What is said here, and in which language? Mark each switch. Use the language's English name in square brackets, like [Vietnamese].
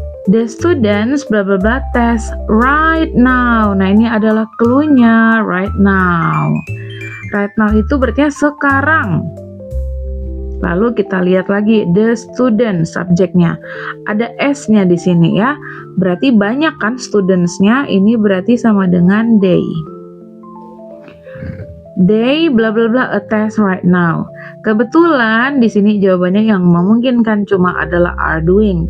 [English] The students bla bla bla test right now. [Indonesian] Nah, ini adalah clue-nya, [English] right now. [Indonesian] Right now itu berarti sekarang. Lalu kita lihat lagi the student subjeknya. Ada S-nya di sini ya. Berarti banyak kan students-nya, ini berarti sama dengan they. [English] They bla bla bla a test right now. [Indonesian] Kebetulan di sini jawabannya yang memungkinkan cuma adalah [English] are doing.